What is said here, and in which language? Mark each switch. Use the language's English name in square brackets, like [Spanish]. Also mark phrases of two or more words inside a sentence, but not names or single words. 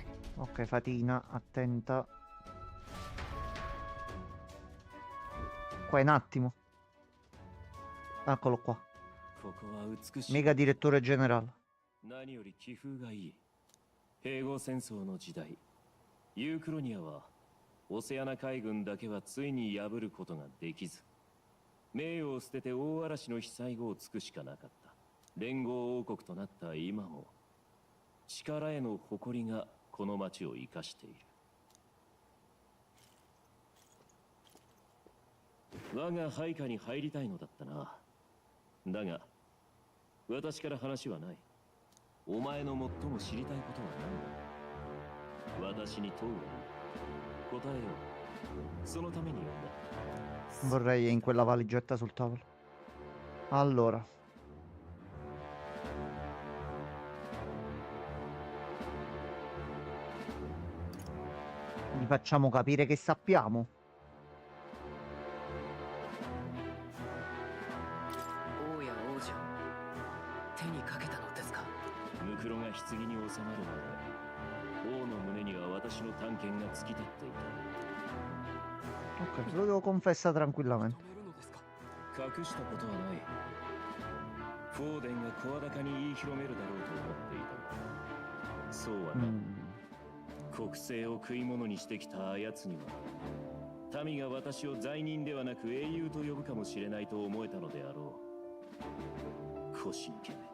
[Italian] Ok, Fatina, attenta. Qua un attimo. Eccolo qua. [Japanese] ここは美しい [Italian] Mega direttore generale. [Japanese] 何より気風がいい併合戦争の時代ユークロニアはオセアナ海軍だけはついに破ることができず名誉を捨てて大嵐の被災後を尽くしかなかった連合王国となった今も力への誇りがこの町を生かしている我が配下に入りたいのだったなだが私から話はないお前の最も知りたいことは何だ私に問うがいい答えようそのために呼んだ [Italian] Vorrei in quella valigetta sul tavolo. Allora. Gli facciamo capire che sappiamo. [Japanese] 王や王女手にかけたのですかムクロが棺に収まるまで王の胸には私の探検が突き立ってい [Italian] Ok, lo confessa tranquillamente. [Japanese] 止めるのですかた隠したことはないフォーデンが声高に言い広めるだろうと思っていたがそうはな、国政を食い物にしてきたあやつには民が私を罪人ではなく英雄と呼ぶかもしれないと思えたのであろう腰抜け